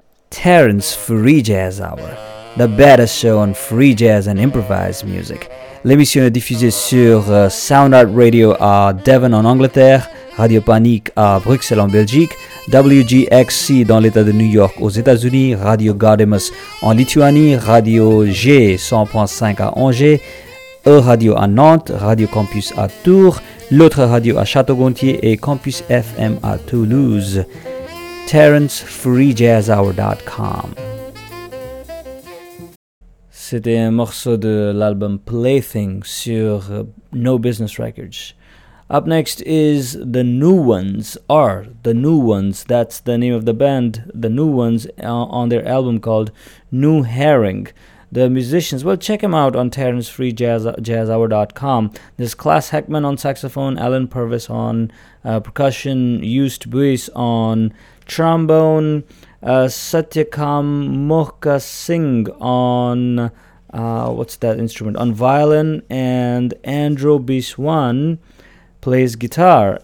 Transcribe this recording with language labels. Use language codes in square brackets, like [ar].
[en] Terrence Free Jazz Hour, the baddest show on free jazz and improvised music. [fr] L'émission est diffusée sur Sound Art Radio à Devon en Angleterre, Radio Panique à Bruxelles en Belgique, WGXC dans l'état de New York aux États-Unis, Radio Gaudemus en Lituanie, Radio G 100.5 à Angers, E-Radio à Nantes, Radio Campus à Tours, l'autre radio à Château-Gontier et Campus FM à Toulouse. [en] TerrenceFreeJazzHour.com. [fr] C'était un morceau de l'album Plaything sur No Business Records. [en] Up next is The New Ones, or The New Ones, that's the name of the band, The New Ones, on their album called New Herring. The musicians, well, check him out on TerrenceFreeJazzHour.com. There's Class Heckman on saxophone, Alan Purvis on percussion, Used Buis on trombone, Satyakam Mohka Singh on, what's that instrument, on violin, and Andrew Biswan plays guitar.